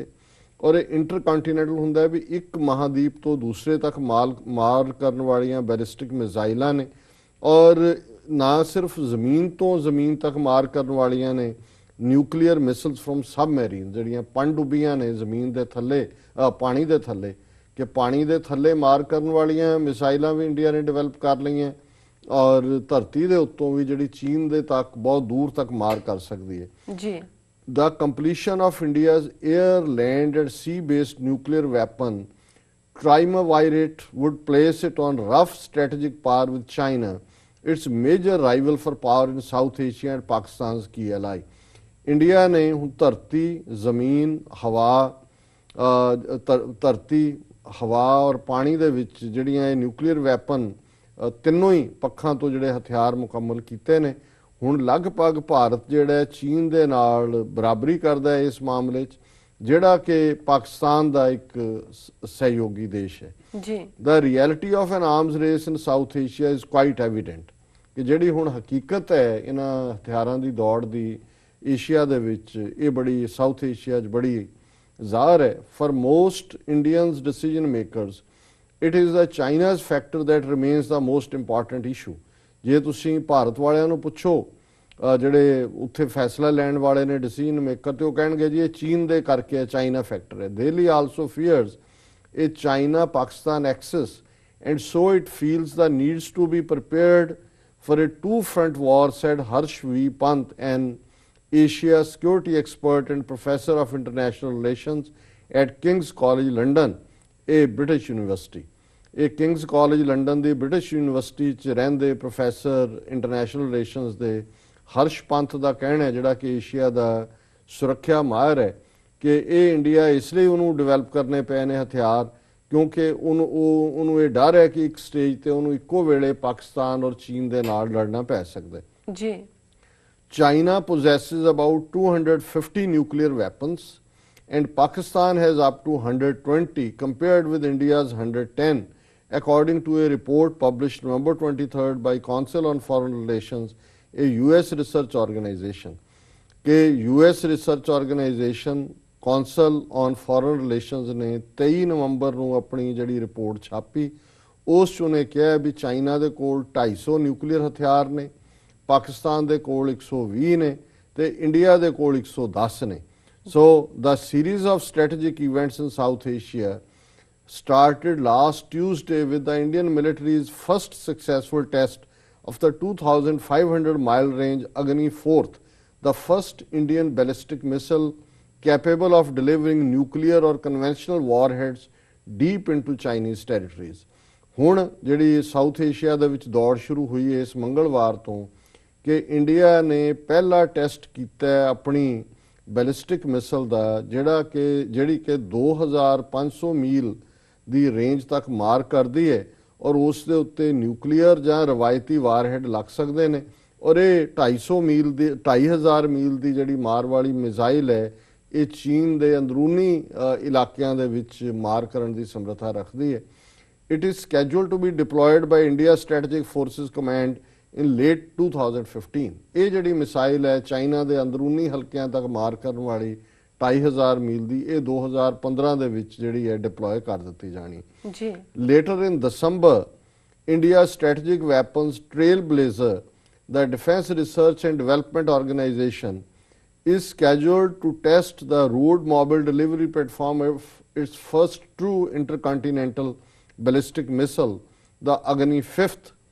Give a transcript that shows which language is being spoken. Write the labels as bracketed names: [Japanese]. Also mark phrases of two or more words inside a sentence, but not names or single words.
[Punjabi] ਔਰ ਇਹ ਇੰਟਰਕੰਟੀਨੈਂਟਲ ਹੁੰਦਾ ਵੀ ਇੱਕ ਮਹਾਦੀਪ ਤੋਂ ਦੂਸਰੇ ਤੱਕ ਮਾਰ ਕਰਨ ਵਾਲੀਆਂ ਬੈਲਿਸਟਿਕ ਮਿਜ਼ਾਈਲਾਂ ਨੇ ਔਰ ਨਾ ਸਿਰਫ ਜ਼ਮੀਨ ਤੋਂ ਜ਼ਮੀਨ ਤੱਕ ਮਾਰ ਕਰਨ ਵਾਲੀਆਂ ਨੇ [English] nuclear missiles from submarine, [Punjabi] ਜਿਹੜੀਆਂ ਪਣਡੁੱਬੀਆਂ ਨੇ ਜ਼ਮੀਨ ਦੇ ਥੱਲੇ ਪਾਣੀ ਦੇ ਥੱਲੇ, ਕਿ ਪਾਣੀ ਦੇ ਥੱਲੇ ਮਾਰ ਕਰਨ ਵਾਲੀਆਂ ਮਿਸਾਈਲਾਂ ਵੀ ਇੰਡੀਆ ਨੇ ਡਿਵੈਲਪ ਕਰ ਲਈਆਂ ਔਰ ਧਰਤੀ ਦੇ ਉੱਤੋਂ ਵੀ ਜਿਹੜੀ ਚੀਨ ਦੇ ਤੱਕ ਬਹੁਤ ਦੂਰ ਤੱਕ ਮਾਰ ਕਰ ਸਕਦੀ ਹੈ ਜੀ। [English] The completion of India's air, land and sea-based nuclear weapon triumvirate would place it on rough strategic par with China, its major rival for power in South Asia and Pakistan's key ally. [Punjabi] ਇੰਡੀਆ ਨੇ ਹੁਣ ਧਰਤੀ, ਜ਼ਮੀਨ, ਹਵਾ ਔਰ ਪਾਣੀ ਦੇ ਵਿੱਚ ਜਿਹੜੀਆਂ ਇਹ [English] nuclear weapon [Punjabi] ਤਿੰਨੋਂ ਹੀ ਪੱਖਾਂ ਤੋਂ ਜਿਹੜੇ ਹਥਿਆਰ ਮੁਕੰਮਲ ਕੀਤੇ ਨੇ। ਹੁਣ ਲਗਭਗ ਭਾਰਤ ਜਿਹੜਾ ਚੀਨ ਦੇ ਨਾਲ ਬਰਾਬਰੀ ਕਰਦਾ ਹੈ ਇਸ ਮਾਮਲੇ 'ਚ, ਜਿਹੜਾ ਕਿ ਪਾਕਿਸਤਾਨ ਦਾ ਇੱਕ ਸਹਿਯੋਗੀ ਦੇਸ਼ ਹੈ ਜੀ। [English] The reality of an arms race in South Asia is quite evident [Punjabi] ਕਿ ਜਿਹੜੀ ਹੁਣ ਹਕੀਕਤ ਹੈ ਇਹਨਾਂ ਹਥਿਆਰਾਂ ਦੀ ਦੌੜ ਦੀ ਏਸ਼ੀਆ ਦੇ ਵਿੱਚ, ਇਹ ਬੜੀ ਸਾਊਥ ਏਸ਼ੀਆ 'ਚ ਬੜੀ ਜ਼ਾਹਰ ਹੈ। [English] For most Indians decision makers, it is the China's factor that remains the most important issue. [Punjabi] ਜੇ ਤੁਸੀਂ ਭਾਰਤ ਵਾਲਿਆਂ ਨੂੰ ਪੁੱਛੋ ਜਿਹੜੇ ਉੱਥੇ ਫੈਸਲਾ ਲੈਣ ਵਾਲੇ ਨੇ [English] decision maker, [Punjabi] ਤੇ ਉਹ ਕਹਿਣਗੇ ਜੀ ਇਹ ਚੀਨ ਦੇ ਕਰਕੇ [English] China factor [Punjabi] ਹੈ। [English] Delhi also fears a China Pakistan axis and so it feels the needs to be prepared for a two-front war, said Harsh V. Pant, an Asia security expert and professor of international relations at King's College London, a British university. [Punjabi] ਇਹ ਕਿੰਗਸ ਕਾਲਜ ਲੰਡਨ ਦੀ [English] British university [Punjabi] 'ਚ ਰਹਿੰਦੇ [English] professor international relations [Punjabi] ਦੇ ਹਰਸ਼ ਪੰਥ ਦਾ ਕਹਿਣਾ ਹੈ, ਜਿਹੜਾ ਕਿ ਏਸ਼ੀਆ ਦਾ ਸੁਰੱਖਿਆ ਮਾਹਿਰ ਹੈ, ਕਿ ਇਹ ਇੰਡੀਆ ਇਸ ਲਈ ਉਹਨੂੰ ਡਿਵੈਲਪ ਕਰਨੇ ਪਏ ਨੇ ਹਥਿਆਰ ਕਿਉਂਕਿ ਉਹਨੂੰ ਇਹ ਡਰ ਹੈ ਕਿ ਇੱਕ ਸਟੇਜ ਤੇ ਉਹਨੂੰ ਇੱਕੋ ਵੇਲੇ ਪਾਕਿਸਤਾਨ ਔਰ ਚੀਨ ਦੇ ਨਾਲ ਲੜਨਾ ਪੈ ਸਕਦਾ ਜੀ। [English] ਚਾਈਨਾ possesses about 250 nuclear weapons and Pakistan has up to 120 compared with India's 110, according to a report published November 23rd by Council on Foreign Relations, a US research organization. [Punjabi] कि [English] US research organization [Punjabi] Council on Foreign Relations ने 23 ਨਵੰਬਰ ਨੂੰ ਆਪਣੀ ਜਿਹੜੀ ਰਿਪੋਰਟ ਛਾਪੀ, ਉਸ 'ਚ ਉਹਨੇ ਕਿਹਾ ਵੀ ਚਾਈਨਾ ਦੇ ਕੋਲ 250 ਨਿਊਕਲੀਅਰ ਹਥਿਆਰ ਨੇ, ਪਾਕਿਸਤਾਨ ਦੇ ਕੋਲ 120 ਨੇ ਤੇ ਇੰਡੀਆ ਦੇ ਕੋਲ 110 ਨੇ। [English] So the series of strategic events in South Asia started last Tuesday with the Indian military's first successful test of the 2,500-mile range Agni-4th, the first Indian ballistic missile capable of delivering nuclear or conventional warheads deep into Chinese territories. [Punjabi] ਹੁਣ ਜਿਹੜੀ ਸਾਊਥ ਏਸ਼ੀਆ ਦੇ ਵਿੱਚ ਦੌੜ ਸ਼ੁਰੂ ਹੋਈ ਹੈ ਇਸ ਮੰਗਲਵਾਰ ਤੋਂ ਕਿ ਇੰਡੀਆ ਨੇ ਪਹਿਲਾ ਟੈਸਟ ਕੀਤਾ ਆਪਣੀ [English] ballistic missile [Punjabi] ਦਾ ਜਿਹੜੀ ਕਿ 2500 ਮੀਲ ਦੀ ਰੇਂਜ ਤੱਕ ਮਾਰ ਕਰਦੀ ਹੈ ਔਰ ਉਸ ਦੇ ਉੱਤੇ ਨਿਊਕਲੀਅਰ ਜਾਂ ਰਵਾਇਤੀ ਵਾਰਹੈਡ ਲੱਗ ਸਕਦੇ ਨੇ ਔਰ ਇਹ 2500 ਮੀਲ ਦੀ ਜਿਹੜੀ ਮਾਰ ਵਾਲੀ ਮਿਜ਼ਾਈਲ ਹੈ ਇਹ ਚੀਨ ਦੇ ਅੰਦਰੂਨੀ ਇਲਾਕਿਆਂ ਦੇ ਵਿੱਚ ਮਾਰ ਕਰਨ ਦੀ ਸਮਰੱਥਾ ਰੱਖਦੀ ਹੈ। [English] It is scheduled to be deployed by India Strategic Forces Command in late 2015। [Punjabi] ਇਹ ਜਿਹੜੀ ਮਿਸਾਈਲ ਹੈ ਚਾਈਨਾ ਦੇ ਅੰਦਰੂਨੀ ਹਲਕਿਆਂ ਤੱਕ ਮਾਰ ਕਰਨ ਵਾਲੀ 2500 ਮੀਲ ਦੀ ਇਹ 2015 ਦੇ ਵਿੱਚ ਜਿਹੜੀ ਹੈ ਡਿਪਲੋਏ ਕਰ ਦਿੱਤੀ ਜਾਣੀ ਜੀ। [English] Later in December, India Strategic Weapons Trailblazer, the Defense Research and Development Organization, is scheduled to test the road mobile delivery platform of its first true intercontinental ballistic missile, the Agni 5th।